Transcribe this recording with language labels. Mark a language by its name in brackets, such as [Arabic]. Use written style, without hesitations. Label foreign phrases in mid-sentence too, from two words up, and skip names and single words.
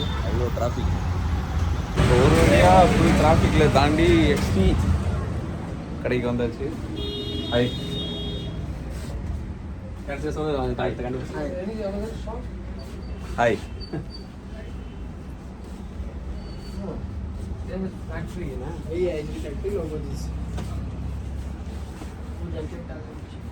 [Tamil] அவ்வளோ டிராஃபிக். இப்போ ஒரு வழியாக [English] full traffic [Tamil] தாண்டி எக்ஸ்டி கடைக்கு வந்தாச்சு. ஹாய். கடைசியாக சொன்னது கண்டுபிடிச்சு. ஹாய். [Hindi] फैक्ट्री है ना, यही है फैक्ट्री और वो